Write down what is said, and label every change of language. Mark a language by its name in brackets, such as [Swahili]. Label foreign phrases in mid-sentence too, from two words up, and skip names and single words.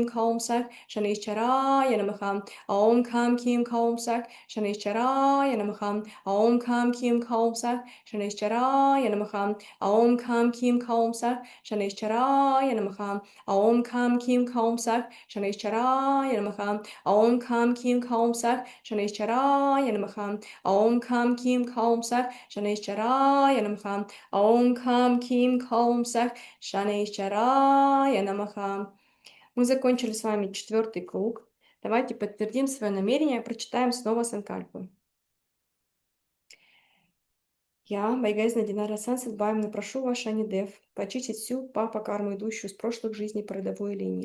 [Sanskrit] Kaum Sak, Shanishcharaya Namaha, Om Kam Kim Kaum Sak, Shanishcharaya Namaha, Om Kam Kim Kaum Sak, Shanishcharaya Namaha, Om Kam Kim Kaum Sak, Shanishcharaya Namaha, Om Kam Kim Kaum Sak, Shanishcharaya Namaha, Om Kam Kim Kaum Sak, Shanishcharaya Namaha, Om Kam Kim Kaum Sak, Shanishcharaya Namaha, Om Kam Kim Kaum Sak, Shanishcharaya Namaha. [Russian] Мы закончили с вами 4-й круг. Давайте подтвердим свое намерение, прочитаем снова санкальпу. Я, Байгезна Динара Сансет Баевна, прошу вас, Шанидев, почистить всю папа-карму, идущую с прошлых жизней по родовой линии.